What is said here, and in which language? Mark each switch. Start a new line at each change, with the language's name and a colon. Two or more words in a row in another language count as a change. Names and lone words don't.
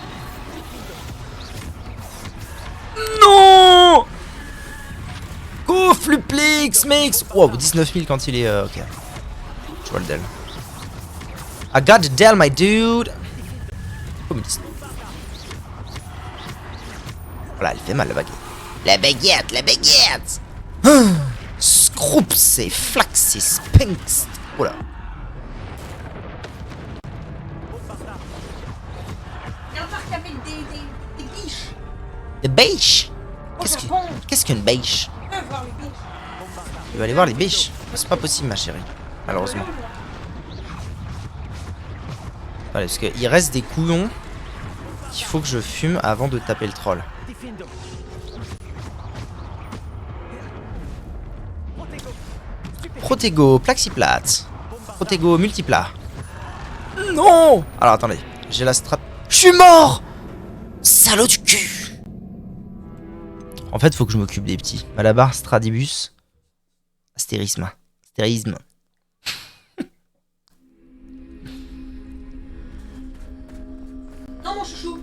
French: Non. Ouf. Fluplex, mec. Wow, 19 000 quand il est... ok. Je vois le Dell.
English: I got the Dell, my dude.
French: Voilà, elle fait mal la baguette. La baguette, la baguette. Scroops, c'est Flax, c'est Spinks. Oh là. Il y a encore qu'il y avait des biches. Des biches? Au Japon. Qu'est-ce qu'une biche? Tu veux voir les biches? Tu veux aller voir les biches? C'est pas possible, ma chérie. Malheureusement. Voilà, parce qu'il reste des couillons qu'il faut que je fume avant de taper le troll. Protego, Plexiplat. Protego, multiplat. Non! Alors attendez, j'ai la strat. Je suis mort! Salaud du cul! En fait, faut que je m'occupe des petits. Malabar, Stradibus. Astérisme. Astérisme. Non, mon chouchou.